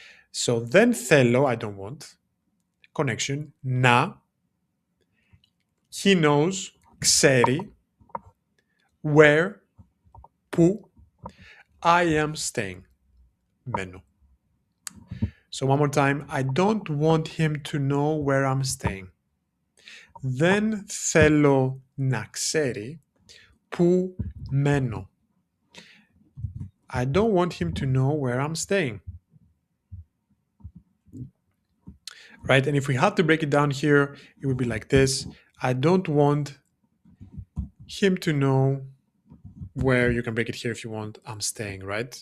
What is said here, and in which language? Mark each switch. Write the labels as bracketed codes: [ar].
[en] So then θέλω, I don't want, connection, να, he knows, ξέρει, where, που, I am staying, μένω. So one more time, I don't want him to know where I'm staying. [el] Δεν θέλω να ξέρει που μένω. [en] I don't want him to know where I'm staying. Right? And if we had to break it down here, it would be like this. I don't want him to know where, you can break it here if you want, I'm staying, right?